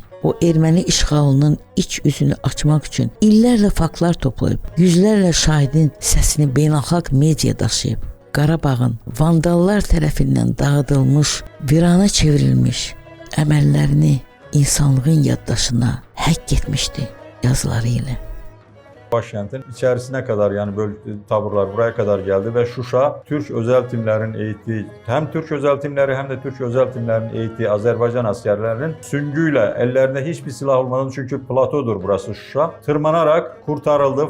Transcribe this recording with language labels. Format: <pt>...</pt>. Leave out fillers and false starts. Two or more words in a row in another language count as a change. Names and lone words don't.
<az>O erməni işğalının iç üzünü açmaq üçün illərlə faktlar toplayıb, yüzlərlə şahidin səsini beynəlxalq mediaya daşıyıb. Qarabağın vandallar tərəfindən dağıdılmış, virana çevrilmiş əməllərini insanlığın yaddaşına həkk etmişdi yazıları ilə.</az> <tr>Başkentin içerisine kadar, yani taburlar buraya kadar geldi ve Şuşa Türk özel timlerin eğittiği, hem Türk özel timleri hem de Türk özel timlerin eğittiği Azerbaycan askerlerinin süngüyle, ellerinde hiçbir silah olmadan, çünkü platodur burası Şuşa, tırmanarak kurtarıldı.</tr>